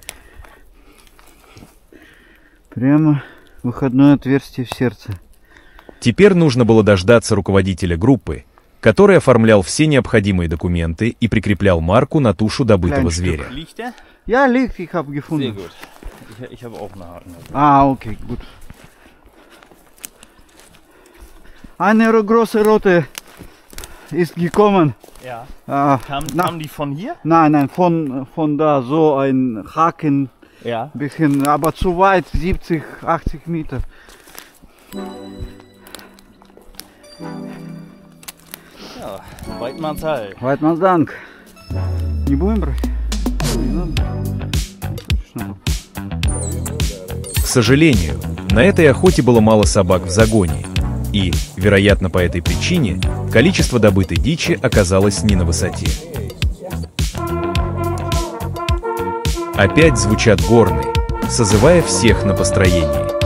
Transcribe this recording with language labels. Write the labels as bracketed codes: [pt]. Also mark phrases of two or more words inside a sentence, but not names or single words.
[ru] Прямо выходное отверстие в сердце. Теперь нужно было дождаться руководителя группы, который оформлял все необходимые документы и прикреплял марку на тушу добытого зверя. [de] Ja, liegt, ich habe gefunden. Sehr gut. Ich habe auch einen Haken. Ah, okay, gut. Eine große Rote ist gekommen. Ja. Kamen die von hier? Nein, von da, so ein Haken, Ja. bisschen, aber zu weit, 70, 80 Meter. Ja, Weidmannsheil. Weidmanns Dank. [ru] Не будем брать? Не надо. К сожалению, на этой охоте было мало собак в загоне, и, вероятно, по этой причине, количество добытой дичи оказалось не на высоте. Опять звучат горны, созывая всех на построение.